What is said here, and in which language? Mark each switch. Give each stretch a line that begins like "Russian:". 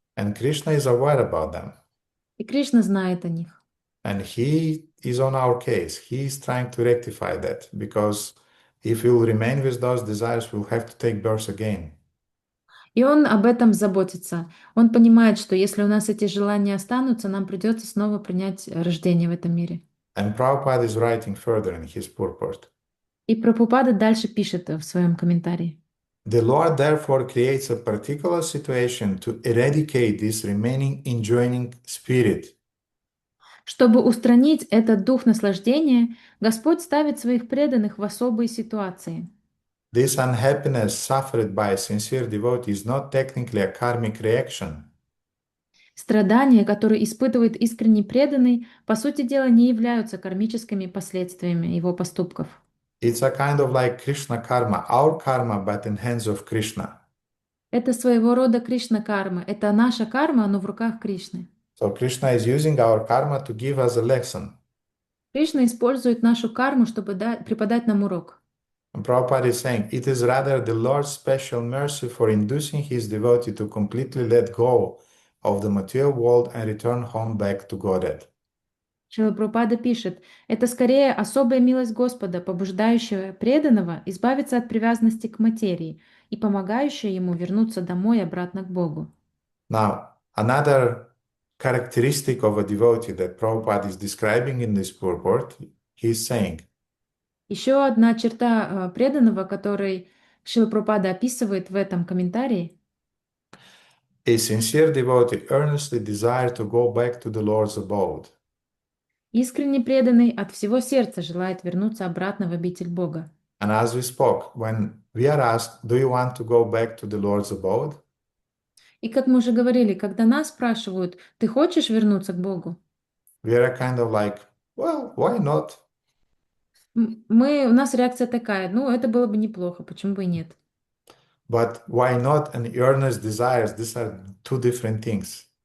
English: and Krishna is aware about them,
Russian: И Кришна знает о них.
English: and he is on our case. He is trying to rectify that, because if we will remain with those desires, we'll have to take birth again.
Russian: И он об этом заботится. Он понимает, что если у нас эти желания останутся, нам придется снова принять рождение в этом мире.
English: And Prabhupada is writing further in his purport.
Russian: И Прабхупада дальше пишет в своем комментарии.
English: The Lord therefore creates a particular situation to eradicate this remaining enjoining spirit.
Russian: Чтобы устранить этот дух наслаждения, Господь ставит своих преданных в особые ситуации.
English: This unhappiness suffered by a sincere devotee is not technically a karmic reaction.
Russian: Страдания, которые испытывает искренне преданный, по сути дела не являются кармическими последствиями его поступков.
English: It's a kind of like Krishna karma, our karma, but in hands of Krishna.
Russian: Это своего рода Кришна-карма. Это наша карма, но в руках Кришны.
English: So Krishna is using our karma to give us a lesson.
Russian: Кришна использует нашу карму, чтобы преподать нам урок.
English: And Prabhupada is saying, it is rather the Lord's special mercy for inducing his devotee to completely let go of the material world and return home back to Godhead.
Russian: Шрила Прабхупада пишет, это скорее особая милость Господа, побуждающая преданного избавиться от привязанности к материи и помогающая ему вернуться домой обратно к Богу.
English: Now, another characteristic of a devotee that Prabhupada is describing in this purport, he is saying,
Russian: Еще одна черта преданного, который Шрила Прабхупада описывает в этом комментарии,
English: A sincere devotee earnestly desires to go back to the Lord's abode.
Russian: Искренне преданный от всего сердца желает вернуться обратно в обитель Бога.
English: And as we spoke, when we are asked, do you want to go back to the Lord's abode?
Russian: И как мы уже говорили, когда нас спрашивают, ты хочешь вернуться к Богу?
English: We are kind of like, well, why not?
Russian: У нас реакция такая, ну, это было бы неплохо, почему бы и нет?
English: But why not and earnest desires? These are two different things.